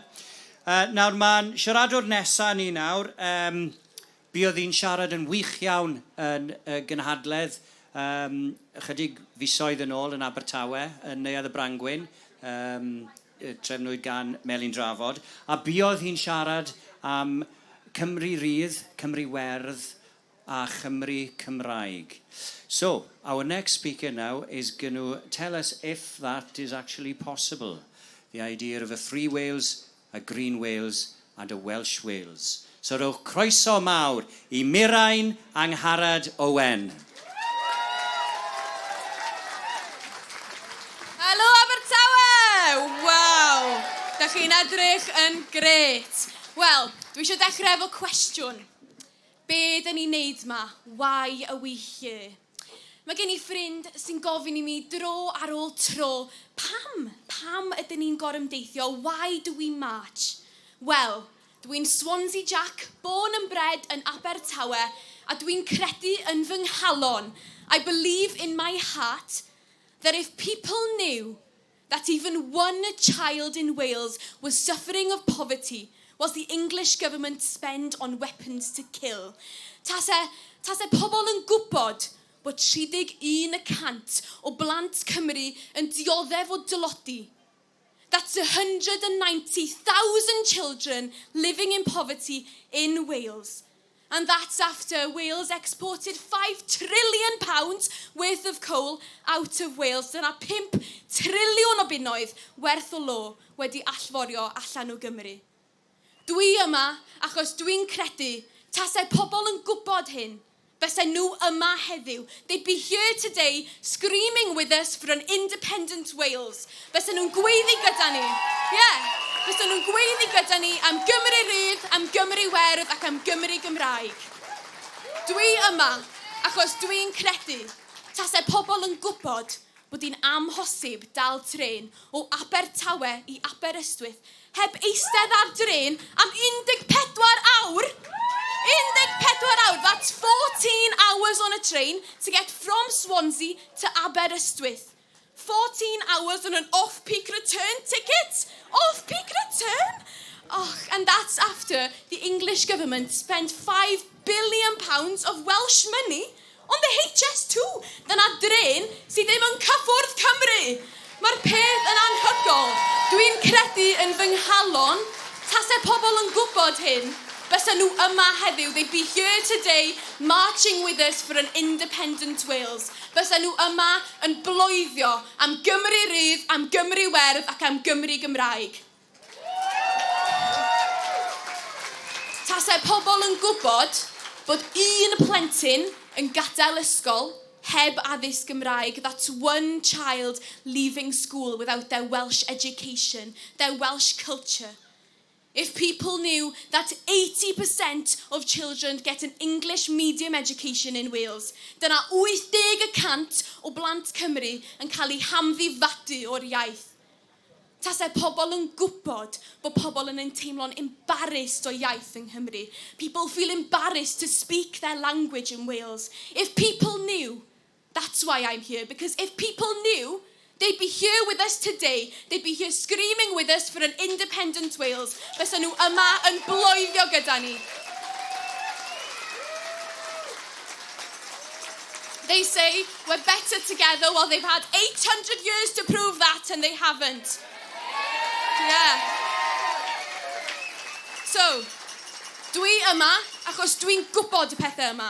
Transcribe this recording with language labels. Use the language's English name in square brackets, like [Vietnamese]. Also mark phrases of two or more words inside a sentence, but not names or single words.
[Welsh] Nawr mae'n siaradwr nesaf ni nawr, buodd hi'n siarad yn wych iawn yn gynhadledd ychydig fisoedd yn ôl yn Abertawe, yn Neuadd y Brangwyn, trefnwyd gan Melin Drafod, a buodd hi'n siarad am Cymru Rydd, Cymru Werdd a Chymru Cymraeg. [English] So, our next speaker now is going to tell us if that is actually possible. The idea of a free Wales, a green Wales and a Welsh Wales. [Welsh] So rowch croeso mawr I Mirain Angharad Owen. Helo Abertawe! Waw! Da chi'n edrych yn gret. Wel, dwi eisiau dechrau efo cwestiwn. Be dyn ni'n neud ma? [English] Why are we here? [Welsh] Mae gen I ffrind sy'n gofyn I mi dro ar ôl tro. Pam ydyn ni'n gorymdeithio? [English] Why do we march? [Welsh] Wel, dwi'n Swansea Jack, [English] born and bred [Welsh] yn Abertawe, a dwi'n credu yn fy nghalon. [English] I believe in my heart that if people knew that even one child in Wales was suffering of poverty whilst the English government spend on weapons to kill, [Welsh] tase pobl yn gwybod bod 31% o blant Cymru yn dioddef o dylodi. [English] That's 190,000 children living in poverty in Wales. And that's after Wales exported £5 trillion worth of coal out of Wales. [Welsh] Dyna 5 triliwn o bunnoedd werth o lo wedi allforio allan o Gymru. Dwi yma achos dwi'n credu tasau pobl yn gwybod hyn, fysen nhw yma heddiw. [English] They'd be here today screaming with us for an independent Wales. [Welsh] Fysen nhw'n gweiddi gyda ni. Fysen nhw'n gweiddi gyda ni am Gymru rydd, am Gymru werdd ac am Gymru Gymraeg. Dwi yma achos dwi'n credu tasau pobl yn gwybod bod hi'n amhosib dal tren o Abertawe i Aberystwyth heb eistedd ar dren am 14 awr. 14 awr, [English] that's 14 hours on a train to get from Swansea to Aberystwyth. 14 hours on an off-peak return ticket. Off-peak return? Oh, and that's after the English government spent £5 billion of Welsh money on the HS2. [Welsh] Dyna dren sydd ddim yn cyffwrdd Cymru. Mae'r peth yn anhygol. Dwi'n credu yn fy nghalon, tasau pobl yn gwybod hyn, fysen nhw yma heddiw. [English] They'd be here today marching with us for an independent Wales. [Welsh] Fysen nhw yma yn bloeddio am Gymru rydd, am Gymru werdd ac am Gymru Gymraeg. Tasau pobl yn gwybod bod un plentyn yn gadael ysgol heb addysg Gymraeg. [English] That's one child leaving school without their Welsh education, their Welsh culture. If people knew that 80% of children get an English medium education in Wales, [Welsh] dyna 80% o blant Cymru yn cael eu hamddifadu o'r iaith. Tasau pobl yn gwybod bod pobl yn teimlo'n embarrassed o iaith yng Nghymru. [English] People feel embarrassed to speak their language in Wales. If people knew, that's why I'm here, because if people knew, they'd be here with us today. They'd be here screaming with us for an independent Wales. Fysen nhw yma yn bloeddio gyda ni. They say we're better together. Well, they've had 800 years to prove that, and they haven't. Yeah. So, [Welsh] dwi yma achos dwi'n gwybod y pethau yma.